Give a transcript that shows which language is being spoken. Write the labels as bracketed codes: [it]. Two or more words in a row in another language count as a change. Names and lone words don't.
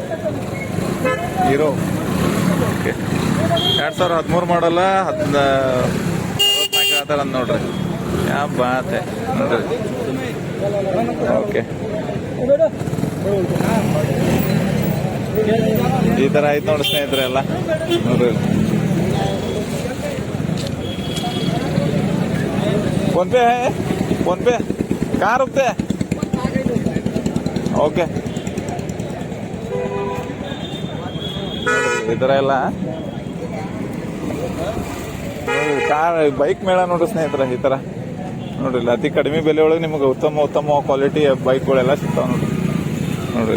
[kn] ಓಕೆ, 2013 ಮಾಡಲ್ಲ. 14 ಹೇಳ್ತಾರ ಅಂತ ನೋಡ್ರಿ. [hi] या बात [kn] ನೋಡ್ರಿ. ಓಕೆ, ಈ ತರ ಆಯ್ತು ನೋಡಿ ಸ್ನೇಹಿತರೆ ಎಲ್ಲ ನೋಡ್ರಿ. [hi] फोन पे है? कहाँ रुकते हैं? [kn] ಓಕೆ, ಈ ತರ ಎಲ್ಲ ಕಾರ್ ಬೈಕ್ ಮೇಳ ನೋಡ್ರಿ ಸ್ನೇಹಿತರೆ. ಈ ತರ ನೋಡ್ರಿ, ಅತಿ ಕಡಿಮೆ ಬೆಲೆ ಒಳಗೆ ನಿಮಗೆ ಉತ್ತಮ ಕ್ವಾಲಿಟಿ ಬೈಕ್ಗಳೆಲ್ಲ ಸಿಗ್ತಾವ ನೋಡ್ರಿ.